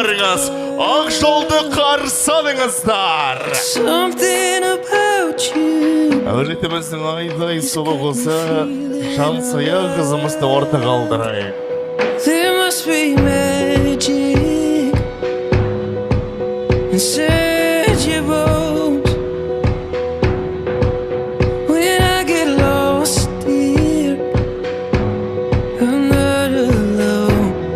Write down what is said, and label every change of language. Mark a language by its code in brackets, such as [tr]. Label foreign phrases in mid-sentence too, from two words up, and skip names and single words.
[kk] қойыңыз, ақ жолды қарсы алыңыздар. Әулетіміздің айдай сұлу қызы Жансая қызымызды орта қалдырайық. [en] There must be magic inside your bones. When I get lost here, I'm not alone.